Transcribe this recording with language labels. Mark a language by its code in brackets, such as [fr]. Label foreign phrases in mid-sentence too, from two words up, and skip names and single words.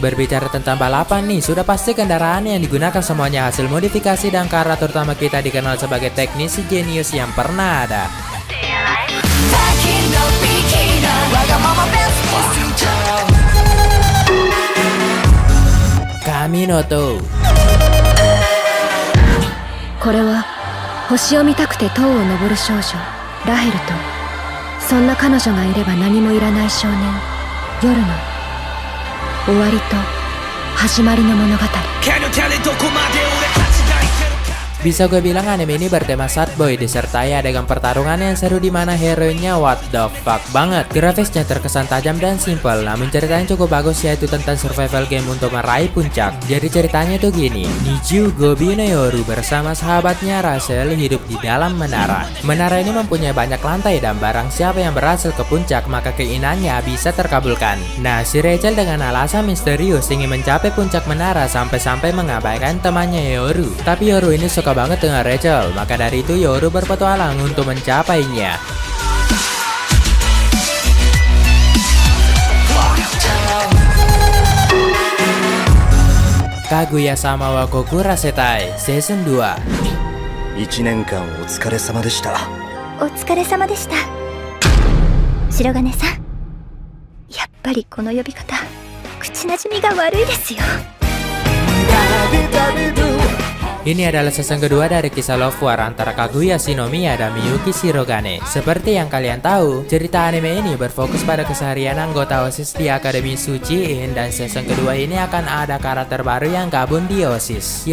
[id] Berbicara tentang balapan nih, sudah pasti kendaraan yang digunakan semuanya hasil modifikasi dan karakter utama kita dikenal sebagai teknisi jenius yang pernah ada. Kaminoto. [ja] これは星を見たくて塔を登る少女ラヘルとそんな彼女がいれば何もいらない少年夜の終わりと始まりの物語。 [id] Bisa gue bilang anime ini bertema [en] sad boy [id] disertai adegan pertarungan yang seru di mana hero-nya [en] what the fuck [id] banget. Grafisnya terkesan tajam dan simple, namun ceritanya cukup bagus, yaitu tentang [en] survival game [id] untuk meraih puncak. Jadi ceritanya tuh gini, Niju Gobi no Yoru bersama sahabatnya Rachel hidup di dalam menara. Menara ini mempunyai banyak lantai dan barang siapa yang berhasil ke puncak maka keinginannya bisa terkabulkan. Nah, si Rachel dengan alasan misterius ingin mencapai puncak menara sampai-sampai mengabaikan temannya Yoru. Tapi Yoru ini suka banget dengan Rachel, maka dari itu Yoru berpetualang untuk mencapainya. Kaguya-sama wa Kokurasetai Season 2. [ja] 1 年間お疲れ様でした。お疲れ様でした。白金さん、やっぱりこの呼び方口なじみが悪いですよ。 [id] Ini adalah season kedua dari kisah [en] love war [id] antara Kaguya Shinomiya dan Miyuki Shirogane. Seperti yang kalian tahu, cerita anime ini berfokus pada keseharian anggota OSIS di Akademi Suchiin, dan season kedua ini akan ada karakter baru yang gabung di OSIS.